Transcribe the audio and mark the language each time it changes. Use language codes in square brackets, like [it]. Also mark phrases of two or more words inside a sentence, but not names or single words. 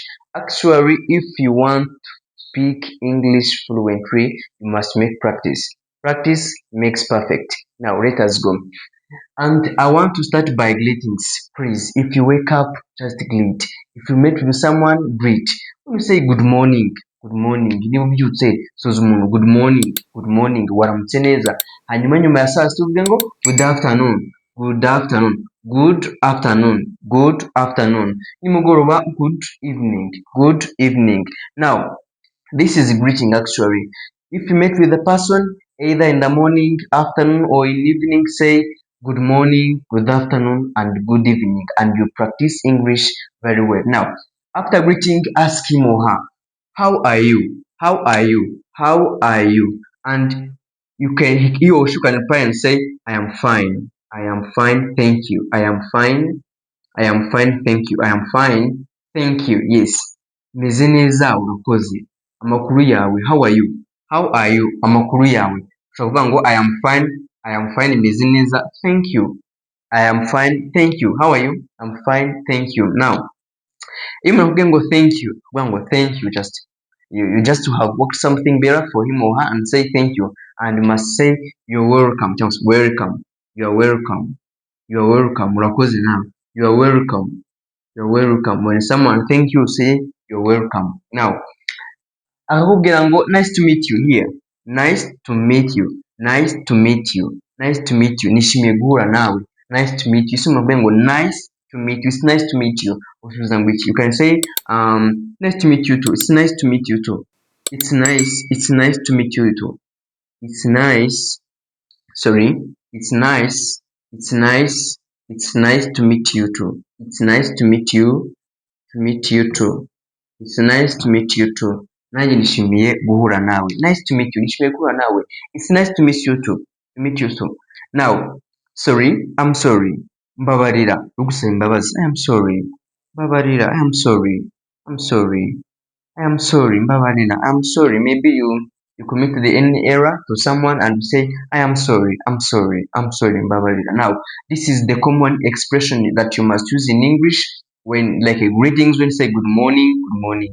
[en] Actually, if you want to speak English fluently, you must make practice. Practice makes perfect. Now let us go. And I want to start by greetings. Please, if you wake up, just greet. If you meet with someone, greet. When you say good morning, good morning. [rw] Niba ubyutse suza umuntu [en] good morning, [rw] waramutse neza. Hanyuma nyuma ya saa sita uvuge ngo [en] good afternoon, good afternoon, good afternoon, good afternoon. Nimugoroba, good evening, good evening. Now, this is greeting actually. If you meet with a person either in the morning, afternoon, or in evening, say good morning, good afternoon, and good evening, and you practice English very well. Now, after greeting, ask him or her, how are you? How are you? How are you? And he or she can reply and say, I am fine. I am fine, thank you. I am fine. I am fine, thank you. I am fine, thank you. Yes. [rw] Meze neza urakoze. Amakuru yawe, [en] how are you? How are you? [rw] Amakuru yawe. Ushobora kuvuga ngo [en] I am fine, [rw] meze neza, [en] thank you. I am fine, thank you. How are you? I'm fine, thank you. Now, [rw] iyo umuntu akubwiye ngo [en] thank you, [rw] kuvuga ngo [en] thank you, you just to have worked something better for him or her and say thank you. And you must say you're welcome. [rw] Cyangwa se [en] welcome. You're welcome. You're welcome. [rw] Urakoze nawe. [en] You're welcome. You're welcome. When someone thank you, say you're welcome. Now, akakubwira ngo nice to meet you here. Nice to meet you. Nice to meet you. Nice to meet you. [rw] Nishimiye guhura nawe. [en] Nice to meet you. [rw] Si umuntu akubwira ngo [en] nice to meet you. It's nice to meet you. You can say nice to meet you too. It's nice to meet you too. It's nice. It's nice to meet you too. It's nice. Sorry. It's nice. It's nice. It's nice to meet you too. It's nice to meet you. To meet you too. It's nice to meet you too. [rw] Nanjye nishimiye guhura nawe. [en] Nice to meet you. [rw] Nishimiye guhura nawe. [en] It's nice to meet you too. To meet you too. Now, sorry. I'm sorry. [rw] Mbabarira. Ugusaba imbabazi. [en] I am sorry. Mbabarira. I am sorry. I'm sorry. I am sorry. Mbabarira. I'm sorry. Maybe you committed any error to someone and say, I am sorry. I'm sorry. I'm sorry. Mbabarira. Now, this is the common expression that you must use in English when like a greetings, when you say good morning, good morning.